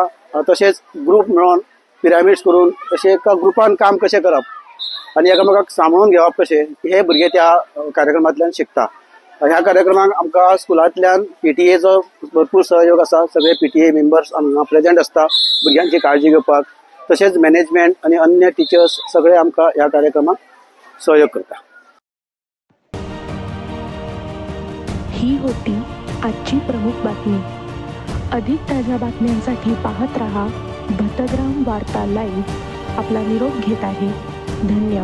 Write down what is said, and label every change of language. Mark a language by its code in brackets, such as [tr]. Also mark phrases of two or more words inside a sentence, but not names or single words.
[kok] तशेंच ग्रुप मेळोन पिरामिड्स करून तशें एका ग्रुपान काम कशें करप आनी एकामेकाक सांबाळून घेवप कशें हे भुरगे त्या कार्यक्रमांतल्यान शिकता। ह्या कार्यक्रमाक आमकां स्कुलांतल्यान PTA भरपूर सहयोग आसा। सगळे [en] PTA members [kok] हांगा प्रेजेंट आसता भुरग्यांची काळजी घेवपाक। तशेंच मॅनेजमेंट आणि अन्य टिचर्स सगळे आमकां ह्या कार्यक्रमाक सहयोग करता। [mr] ही होती आजची प्रमुख बातमी। अधिक ताज्या बातम्यांसाठी पाहत रहा भटग्राम वार्ता लाईव्ह। आपला निरोप घेत आहे। धन्यवाद।